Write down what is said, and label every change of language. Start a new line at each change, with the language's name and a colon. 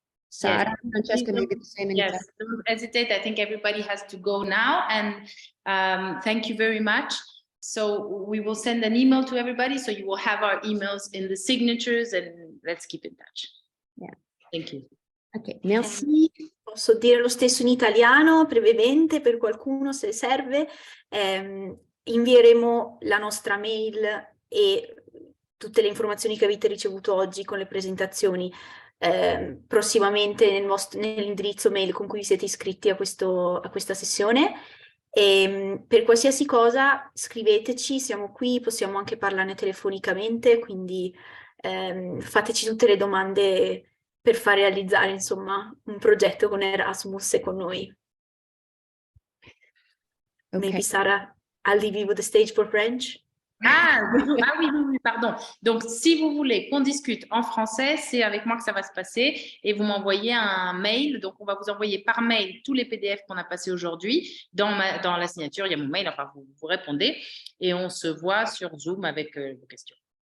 English: Sarah, Yes. Francesca, maybe the same. Yes, don't hesitate. I think everybody has to go now. And thank you very much. So we will send an email to everybody. So you will have our emails in the signatures, and let's keep in touch. Yeah. Thank you.
French: Ok, merci.
Italian: Posso dire lo stesso in italiano brevemente per qualcuno se serve. Invieremo la nostra mail e tutte le informazioni che avete ricevuto oggi con le presentazioni prossimamente nell'indirizzo mail con cui vi siete iscritti a questa sessione. Per qualsiasi cosa scriveteci, siamo qui, possiamo anche parlarne telefonicamente, quindi fateci tutte le domande per far realizzare, insomma, un progetto con Erasmus e con noi.
English: Okay. Maybe Sarah, I'll leave you with the stage for French.
French: Oui, pardon. Donc, si vous voulez qu'on discute en français, c'est avec moi que ça va se passer, et vous m'envoyez un mail. Donc, on va vous envoyer par mail tous les PDF qu'on a passés aujourd'hui. Dans la signature, il y a mon mail, enfin, vous répondez, et on se voit sur Zoom avec vos questions.